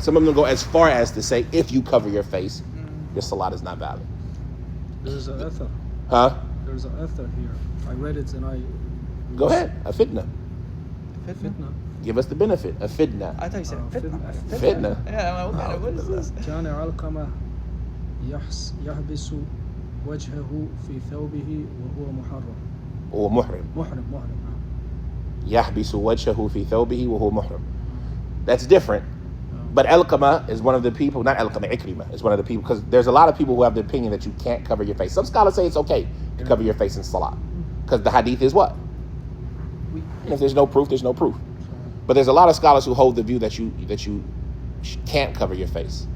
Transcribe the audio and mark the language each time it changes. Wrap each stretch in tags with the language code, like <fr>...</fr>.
<en>Some of them go as far as to say, if you cover your face, your salat is not valid. There's an ether. Huh? There's an ether here. I read it and I. Go ahead. A fitna. Fitna. Give us the benefit. A fitna. I thought you said fitna. Fitna. Yeah, I'm like, what is this?</en> <ar>كان علقمة يحبس وجهه في ثوبه وهو محرم. وهو محرم. محرم. يحبس وجهه في ثوبه وهو محرم.</ar> <en>That's different. But Alqama is one of the people, not Alqama, Ikrimah is one of the people, because there's a lot of people who have the opinion that you can't cover your face. Some scholars say it's okay to cover your face in salat. Because the hadith is what? And if there's no proof, there's no proof. But there's a lot of scholars who hold the view that you can't cover your face.</en>